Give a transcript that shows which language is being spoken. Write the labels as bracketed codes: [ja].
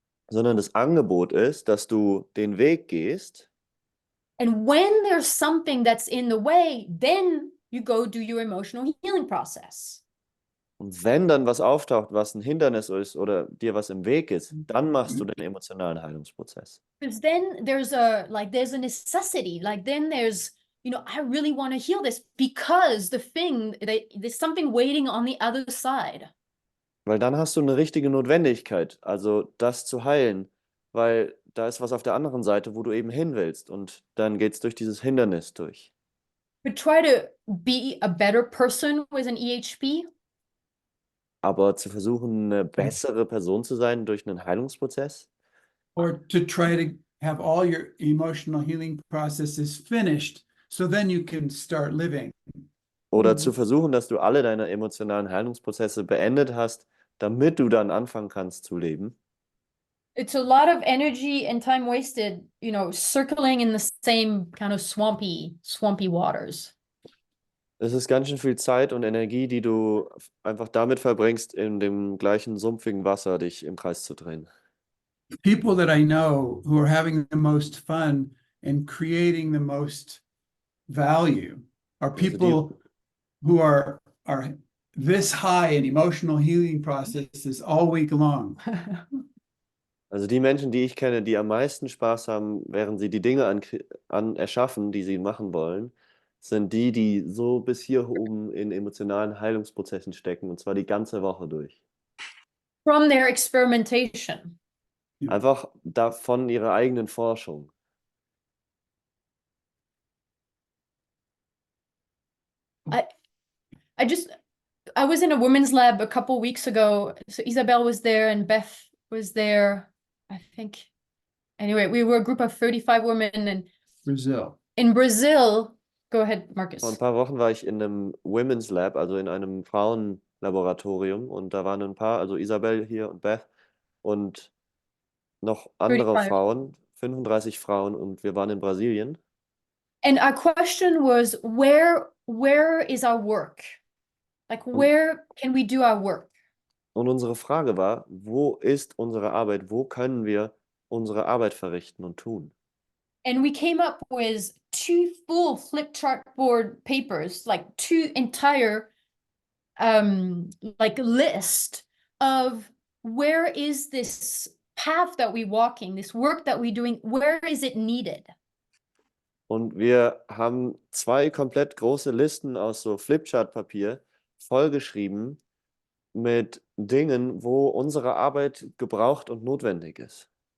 [de] Sondern das Angebot ist, dass du den Weg gehst. [en] And when there's something that's in the way, then you go do your emotional healing process. [de] Und wenn dann was auftaucht, was ein Hindernis ist oder dir was im Weg ist, dann machst du den emotionalen Heilungsprozess. [en] Because then there's a necessity. Like then there's, I really want to heal this because there's something waiting on the other side. [de] Weil dann hast du eine richtige Notwendigkeit, also das zu heilen, weil da ist was auf der anderen Seite, wo du eben hin willst und dann geht es durch dieses Hindernis durch. [en] But try to be a better person with an EHP. [de] Aber zu versuchen, eine bessere Person zu sein durch einen Heilungsprozess. [en] Or to try to have all your emotional healing processes finished, so then you can start living. [de] Oder zu versuchen, dass du alle deine emotionalen Heilungsprozesse beendet hast, damit du dann anfangen kannst zu leben. [en] It's a lot of energy and time wasted, circling in the same kind of swampy waters. [de] Es ist ganz schön viel Zeit und Energie, die du einfach damit verbringst, in dem gleichen sumpfigen Wasser dich im Kreis zu drehen. [en] People that I know who are having the most fun and creating the most value are people who are this high in emotional healing processes all week long. [de] Also die Menschen, die ich kenne, die am meisten Spaß haben, während sie die Dinge erschaffen, die sie machen wollen, sind die so bis hier oben in emotionalen Heilungsprozessen stecken, und zwar die ganze Woche durch. [en] From their experimentation. [de] Einfach von ihrer eigenen Forschung. [en] I was in a women's lab a couple weeks ago. So Isabel was there and Beth was there, I think. Anyway, we were a group of 35 women in Brazil. Go ahead, Marcus. [de] Vor ein paar Wochen war ich in einem Women's Lab, also in einem Frauenlaboratorium, und da waren ein paar, also Isabel hier und Beth und noch andere 35. Frauen, 35 Frauen, und wir waren in Brasilien. [en] And our question was, where is our work? Like, where can we do our work? [de] Und unsere Frage war, wo ist unsere Arbeit? Wo können wir unsere Arbeit verrichten und tun? [en] And we came up with 2 full flip chart board papers, like 2 entire list of where is this path that we're walking, this work that we're doing, where is it needed? [de] Und wir haben 2 komplett große Listen aus so Flipchart-Papier vollgeschrieben mit Dingen, wo unsere Arbeit gebraucht und notwendig ist.